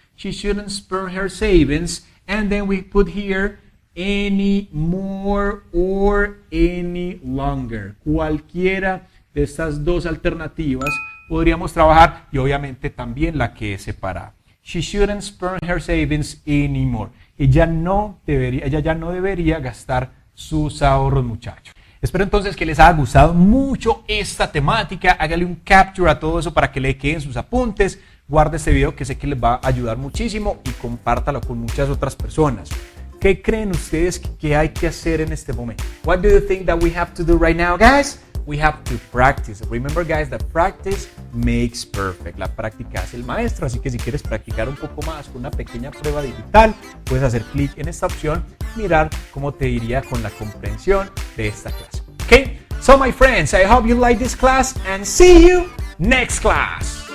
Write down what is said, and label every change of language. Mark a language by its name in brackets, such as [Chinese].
[English] She shouldn't spend her savings, and then we put here any more or any longer. [Spanish] Cualquiera de estas dos alternativas podríamos trabajar y obviamente también la que es separada. [English] She shouldn't spend her savings anymore. [Spanish] Ella ya no debería gastar sus ahorros, muchachos. Espero entonces que les haya gustado mucho esta temática. Hágale un capture a todo eso para que le queden sus apuntes. Guarde este video que sé que les va a ayudar muchísimo y compártalo con muchas otras personas. ¿Qué creen ustedes que hay que hacer en este momento? [English] What do you think that we have to do right now, guys? We have to practice. Remember, guys, that practice makes perfect. [Spanish] La práctica hace el maestro, así que si quieres practicar un poco más con una pequeña prueba digital, puedes hacer clic en esta opción, mirar cómo te iría con la comprensión de esta clase. [English] Okay? So, my friends, I hope you like this class and see you next class.